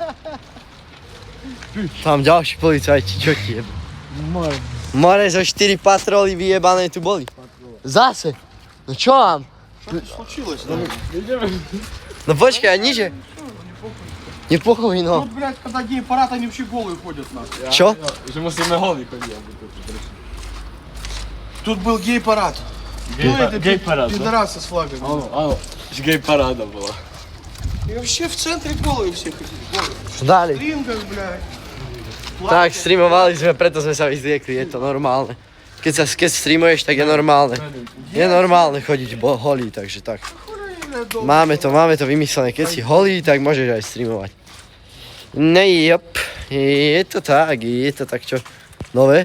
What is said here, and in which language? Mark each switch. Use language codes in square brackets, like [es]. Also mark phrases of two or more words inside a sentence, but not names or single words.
[sk] Tam ďalší policajti, čo ti jebe? More zo 4 patroly vyjebané tu boli. Zase? No čo mám? [ru] Случилось, [sk] No počkaj, niže. Nepochoj, no. [ru] Тут, блядь, когда гей-парад, они вообще голые ходят нас. [sk] Čo? Že musíme holí chodiť. [ru] Тут был гей-парад. Это гей-парад, да? пидорасы с флагами. [sk] Áno, že gay paráda bola. [ru] И вообще в центре голые все ходили. Голые. [sk] Dali. [ru] В стрингах, блядь. [sk] Tak, streamovali sme, preto sme sa vyzliekli, je to normálne. Keď streamuješ, tak je normálne. Je normálne chodiť holý, takže tak. Máme to vymyslené, keď si holý, tak môžeš aj streamovať. Je to tak, čo? Nové?